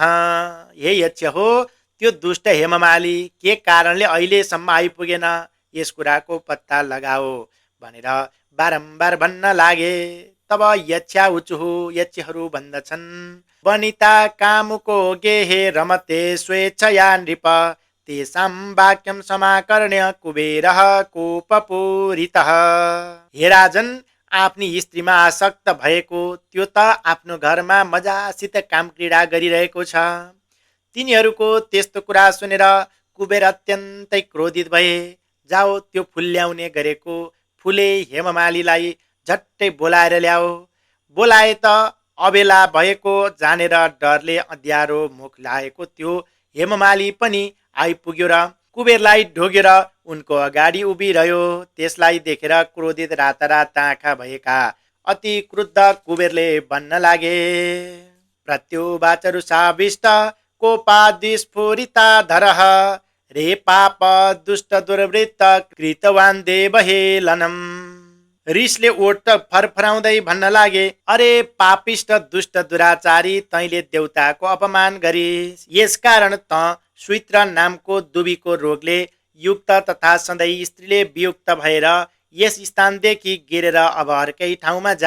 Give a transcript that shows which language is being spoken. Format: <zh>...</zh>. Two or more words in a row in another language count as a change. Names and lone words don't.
<ne>हे यक्ष हो, त्यो दुष्ट हेममाली के कारणले अहिलेसम्म आइपुगेन, यस कुराको पत्ता लगाओ भनेर बारम्बार भन्न लागे।</ne> <sa>तब यक्षा उचुहु</sa> <ne>यक्षहरू भन्दछन्,</ne> <sa>वनिता कामुको गेहे रमते स्वेच्छया नृप तेषां वाक्यं समाकर्ण्य कुबेरः कोपपूरितः।</sa> <ne>हे राजन, आफ्नी स्त्रीमा आसक्त भएको त्यो त आफ्नो घरमा मजासित काम क्रीडा गरिरहेको छ। तिनीहरूको त्यस्तो कुरा सुनेर कुबेर अत्यन्तै क्रोधित भए। जाओ, त्यो फुल ल्याउने गरेको फुले हेममालीलाई झट्टै बोलाएर ल्याओ। बोलाए त अबेला भएको जानेर डरले अँध्यारो मुख लागेको त्यो हेममाली पनि आइपुग्यो र कुबेरलाई ढोगेर उनको अगाडि उभिरह्यो। त्यसलाई देखेर क्रोधित रातारात आँखा भएका अति क्रुद्ध कुबेरले भन्न लागे,</ne> <sa>प्रत्युवाच रुषाविष्ट कोपादिस्फुरिता धरः रे पाप दुष्ट दुर्वृत्त कृतवान् देवहेलनम्।</sa> <ne>रिसले ओठ त फरफराउँदै भन्न लागे, अरे पापिष्ट दुष्ट दुराचारी, तैँले देउताको अपमान गरिस्। यसकारण त स्वित्र नामको दुबीको रोगले युक्त तथा सधैँ स्त्रीले वियुक्त भएर यस स्थानदेखि गिरेर अब अर्कै ठाउँमा जा।</ne>